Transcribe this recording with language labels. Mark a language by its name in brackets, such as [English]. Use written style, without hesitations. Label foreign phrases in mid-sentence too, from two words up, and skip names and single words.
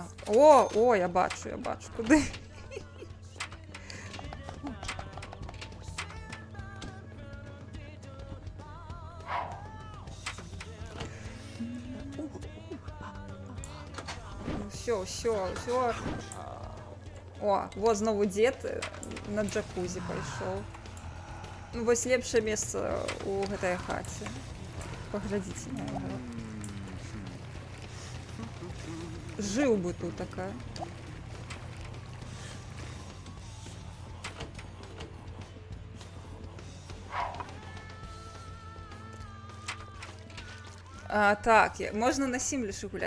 [Ukrainian] О, я бачу, куди. Ну все. О, вот знову дід на джакузі пайшов. [Belarusian] Ну, вось лепшае месца у гэтай хаце. Паглядзіце на яго. Жыў бы тут такая. Так, можна на Сімлішы гуляць.